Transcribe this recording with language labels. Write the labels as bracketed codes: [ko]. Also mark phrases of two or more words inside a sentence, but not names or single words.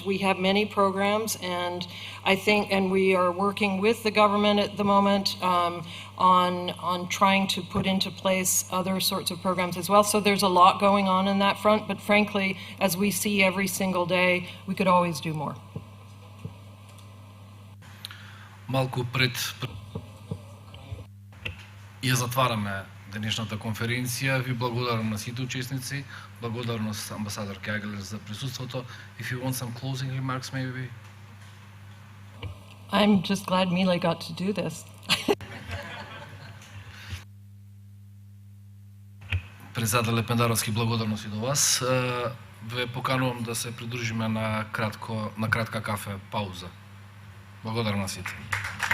[en] We have many programs, and I think, and we are working with the government at the moment on trying to put into place other sorts of programs as well. So there's a lot going on in that front, but frankly, as we see every single day, we could always do more. [mk] Малку пред ја затвараме денешната конференција. Ви благодарам на сите учесници. Благодарност амбасадор Кјагелер за присуството. [en] If you want some closing remarks, maybe? I'm just glad Mile got to do this. [mk] Председател Пендаровски, благодарност и до вас. Ве поканувам да се придружиме на кратка кафе пауза. Благодарам на сите.